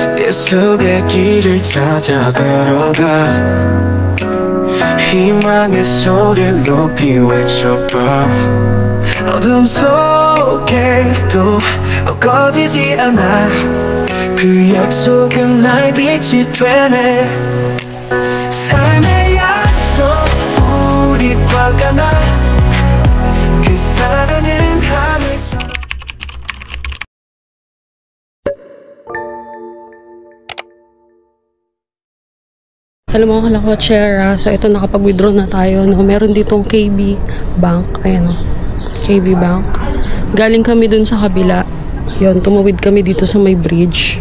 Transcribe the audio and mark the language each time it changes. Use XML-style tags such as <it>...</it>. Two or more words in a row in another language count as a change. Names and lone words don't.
<ko>계속의 길을 찾아 걸어가 희망의 소리를 높이 외쳐봐 어둠 속에도 꺼지지 않아 그 약속은 나의 빛이 되네 삶의 약속 우리 화가 나 그 사랑은 하늘처럼</ko> <tl>Hello mga kalakotsera, so ito nakapag-withdraw na tayo, no? Meron ditong KB Bank, ayan o, KB Bank. Galing kami dun sa kabila, yun, tumawid kami dito sa may bridge.</tl>